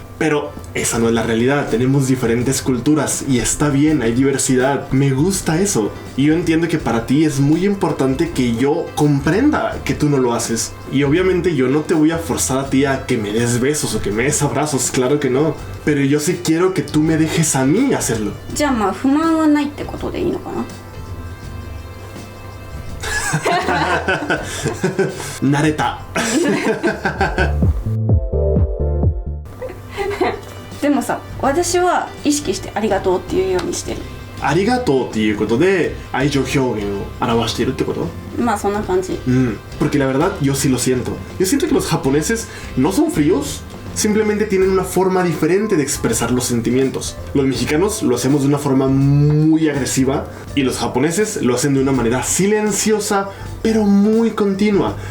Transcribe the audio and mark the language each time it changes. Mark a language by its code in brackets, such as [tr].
[es] Pero esa no es la realidad, tenemos diferentes culturas y está bien, hay diversidad, me gusta eso. Y yo entiendo que para ti es muy importante que yo comprenda que tú no lo haces. Y obviamente yo no te voy a forzar a ti a que me des besos o que me des abrazos, claro que no. Pero yo sí quiero que tú me dejes a mí hacerlo. [ja] じゃあまあ不満はないってことでいいのかな。慣れた。でもさ、私は意識してありがとうっていうようにしてる。ありがとうっていうことで愛情表現を表しているってこと？まあそんな感じ。 [es] Porque la verdad yo sí lo siento. Yo siento que los japoneses no son fríos, simplemente tienen una forma diferente de expresar los sentimientos. Los mexicanos lo hacemos de una forma muy agresiva y los japoneses lo hacen de una manera silenciosa pero muy continua.